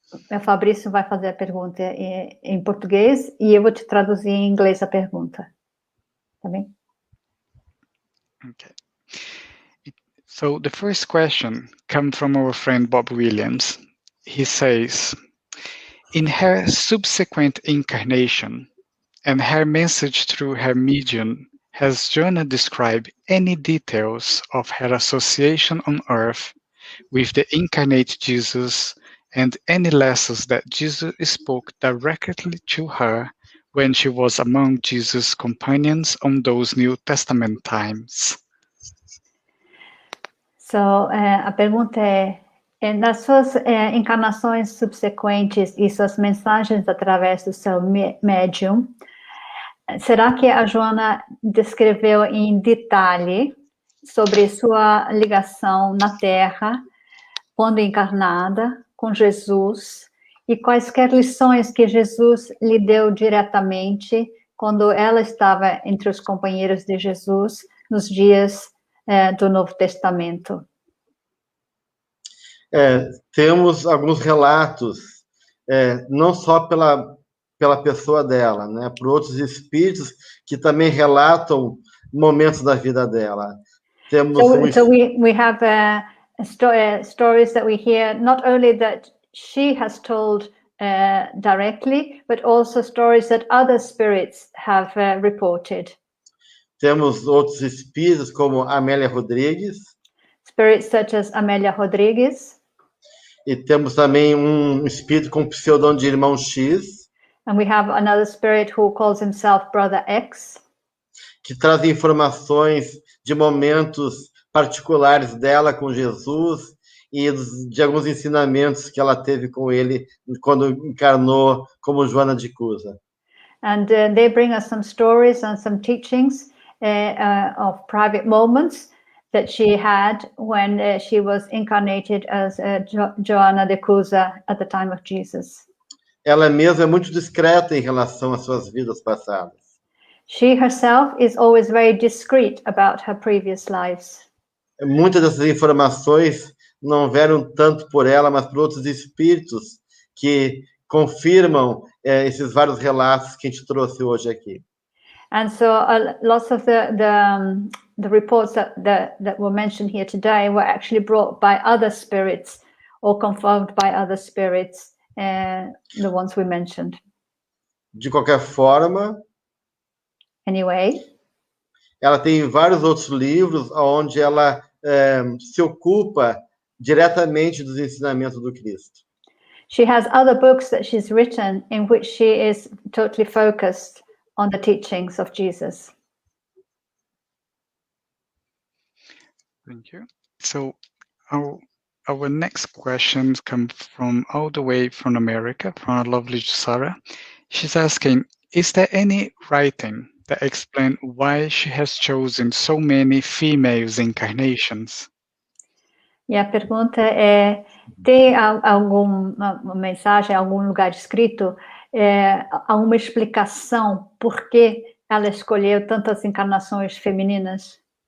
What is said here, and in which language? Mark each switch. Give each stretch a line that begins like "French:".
Portuguese: O Fabrício vai fazer a pergunta em português e eu vou te traduzir em inglês a pergunta. Tá bem?
English: Okay. So the first question comes from our friend Bob Williams. He says, in her subsequent incarnation and her message through her medium, has Joanna described any details of her association on earth with the incarnate Jesus and any lessons that Jesus spoke directly to her when she was among Jesus' companions on those New Testament times?
Portuguese: So, a pergunta nas suas encarnações subsequentes e suas mensagens através do seu médium, será que a Joanna descreveu em detalhe sobre sua ligação na Terra, quando encarnada, com Jesus, e quaisquer lições que Jesus lhe deu diretamente quando ela estava entre os companheiros de Jesus nos dias do Novo Testamento? Temos alguns relatos, não só pela pessoa dela, né, por outros espíritos que também relatam momentos da vida dela. Temos
English: so we have stories that we hear, not only that she has told directly, but also stories that other spirits have reported.
Portuguese: Temos outros espíritos, como Amélia Rodrigues.
English: Spirits such as Amélia Rodrigues.
Portuguese: E temos também um espírito com pseudônimo de Irmão X.
English: And we have another spirit who calls himself Brother X.
Portuguese: Que traz informações de momentos particulares dela com Jesus e de alguns ensinamentos que ela teve com ele quando encarnou como Joana de Cusa.
English: And they bring us some stories and some teachings of private moments that she had when she was incarnated as Joanna de Cusa at the time of Jesus.
Portuguese: Ela mesma é muito discreta em relação às suas vidas passadas.
English: She herself is always very discreet about her previous lives.
Portuguese: Muitas dessas informações não vieram tanto por ela, mas por outros espíritos que confirmam esses vários relatos que a gente trouxe hoje aqui.
English: And so lots of the reports that were mentioned here today were actually brought by other spirits or confirmed by other spirits, the ones we mentioned.
Portuguese: De qualquer forma,
English: anyway,
Portuguese: ela tem vários outros livros onde ela se ocupa diretamente dos ensinamentos do Cristo.
English: She has other books that she's written in which she is totally focused on the teachings of Jesus. Thank you. So our next questions come from all the way from America, from our lovely Sarah. She's asking, is there any writing that explains why she has chosen so many females incarnations?
Portuguese: E a pergunta é, tem alguma mensagem, algum lugar escrito, alguma explicação por que ela escolheu tantas encarnações femininas?